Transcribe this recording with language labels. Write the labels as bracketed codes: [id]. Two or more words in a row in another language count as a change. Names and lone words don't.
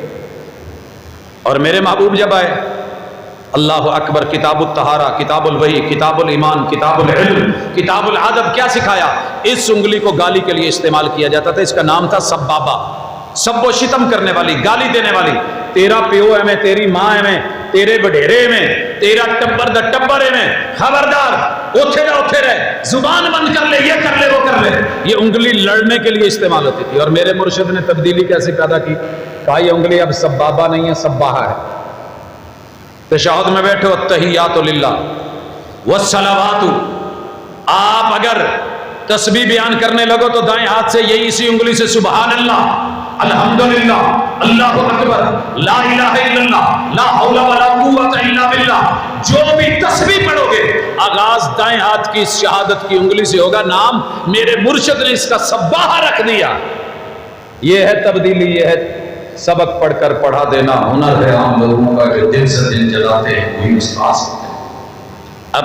[ur] اور میرے محبوب جب آئے, [ar] اللہ اکبر, کتاب الطہارہ, کتاب الوحی, کتاب الایمان, کتاب العلم, کتاب الادب, [ur] کیا سکھایا؟ اس انگلی کو گالی کے لیے استعمال کیا جاتا تھا. اس کا نام تھا سبابہ, سب و شتم کرنے والی, گالی دینے والی. [pa] تیرا پیو ہے میں، تیری ماں ہے میں، تیرے وڈیرے میں، تیرا ٹبر دا ٹبر ہے میں، خبردار اوتھے دا اوتھے رہے، زبان بند کر لے، [ur] یہ کر لے وہ کر لے۔ یہ انگلی لڑنے کے لیے استعمال ہوتی تھی، اور میرے مرشد نے تبدیلی کیسے پیدا کی؟ کہا یہ انگلی اب سبابہ نہیں ہے، سباہا ہے۔ تشہد میں بیٹھو [ar] التحیات للہ والصلوات، [ur] آپ اگر تسبیح بیان کرنے لگو تو دائیں ہاتھ سے یہی اسی انگلی سے [ar] سبحان اللہ، الحمدللہ، اللہ اکبر، لا الہ الا اللہ، لا حول ولا قوت الا باللہ، [ur] جو بھی تسبیح پڑھو گے آغاز دائیں ہاتھ کی شہادت کی انگلی سے ہوگا۔ نام میرے مرشد نے اس کا سباہا رکھ دیا۔ یہ ہے تبدیلی، یہ ہے سبق پڑھ کر پڑھا دینا۔ ہنر ہے عام لوگوں کا جو دن سے دن جلاتے ہیں وہی استاد ہوتے ہیں۔